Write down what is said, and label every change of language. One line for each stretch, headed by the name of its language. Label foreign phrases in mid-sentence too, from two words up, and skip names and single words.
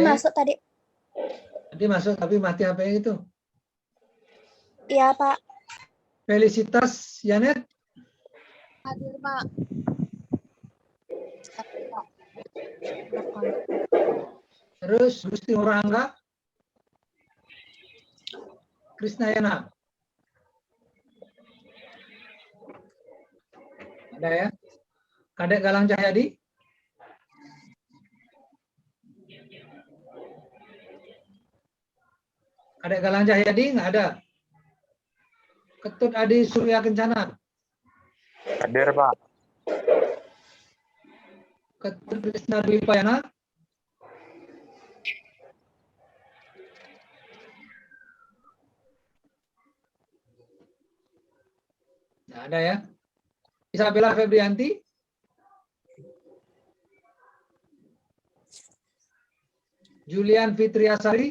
Indonesian: masuk tadi. Tadi masuk tapi mati HP itu. Iya Pak. Felicitas Janet. Hadir, Pak. Terus Gusti Ngurangga. Krisnayana. Ada ya? Kadek Galang Cahyadi. Kadek Galang Cahyadi nggak ada. Ketut Adi Surya Kencana. Hadir, Pak. Ketut Krisna Dwi Payana. Nggak ada ya. Isabella Febrianti. Julian Fitriasari.